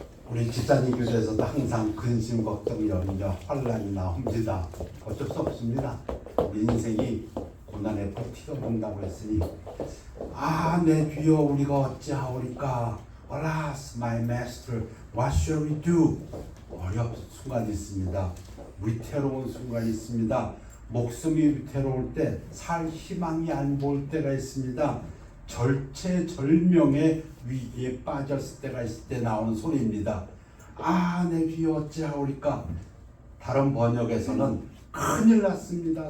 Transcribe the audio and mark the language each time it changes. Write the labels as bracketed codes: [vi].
[ko] 우리 집사님 교회에서도 항상 근심, 걱정, 염려, 환란이 나옵니다. 어쩔 수 없습니다. 우리 인생이 고난에 버티고 본다고 했으니 내 주여 우리가 어찌하오리까. [en] Alas, my master, what shall we do? [ko] 어려운 순간이 있습니다. 위태로운 순간이 있습니다. 목숨이 위태로울 때 살 희망이 안 보일 때가 있습니다. 절체절명의 위기에 빠졌을 때가 있을 때 나오는 소리입니다. 내 주여 어찌하오리까. 다른 번역에서는 큰일 났습니다.